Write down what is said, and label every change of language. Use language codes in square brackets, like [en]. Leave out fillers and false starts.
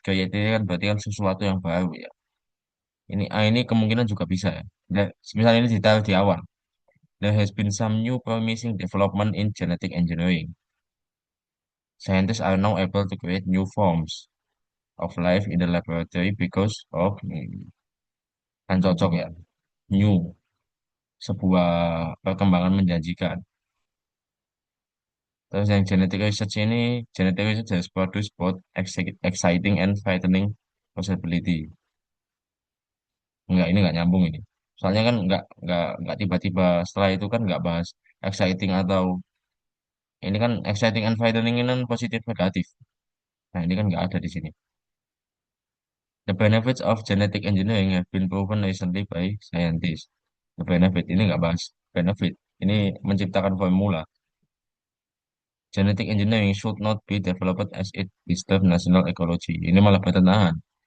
[id] Create ini kan berarti kan sesuatu yang baru ya. Ini kemungkinan juga bisa ya. Misalnya ini detail di awal. [en] There has been some new promising development in genetic engineering. Scientists are now able to create new forms of life in the laboratory because of [id] kan cocok ya. New, sebuah perkembangan menjanjikan. Terus yang [en] genetic research ini, genetic research has produced both exciting and frightening possibility. [id] Enggak, ini enggak nyambung ini. Soalnya kan enggak tiba-tiba setelah itu kan enggak bahas exciting atau ini kan [en] exciting and frightening [id] ini kan positif negatif. Nah, ini kan enggak ada di sini. [en] The benefits of genetic engineering have been proven recently by scientists. [id] The benefit ini enggak bahas benefit. Ini menciptakan formula. [en] Genetic engineering should not be developed as it disturbs national ecology. [id] Ini malah bertentangan.